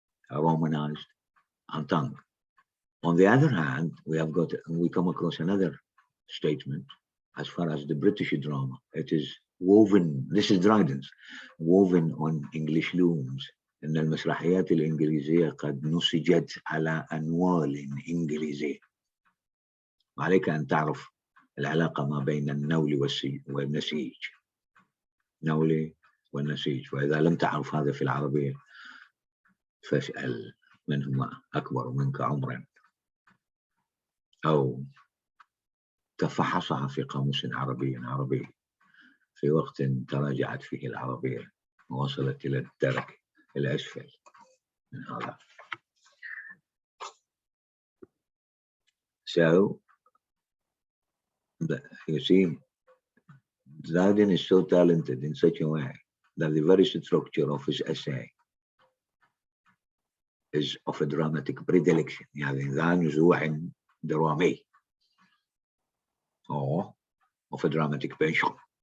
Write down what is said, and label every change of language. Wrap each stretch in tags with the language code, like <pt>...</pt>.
<en>Romanized our tongue. On the other hand, we come across another statement as far as the British drama. It is woven, this is Dryden's, woven on English looms.</en> <ar>إن المسرحيات الإنجليزية قد نسجت على أنوال إنجليزية. وعليك أن تعرف العلاقة ما بين النول والنسيج. نولي والنسيج. وإذا لم تعرف هذا في العربية فاسأل من هو أكبر منك عمرا أو تفحصها في قاموس عربي في وقت تراجعت فيه العربية ووصلت إلى الدرك الأسفل من هذا.</ar> <en>So, you see, Dryden is so talented in such a way that the very structure of his essay is of a dramatic predilection.</en> <ar>يعني ذا نزوع درامي</ar> <en>or of a dramatic penchant.</en>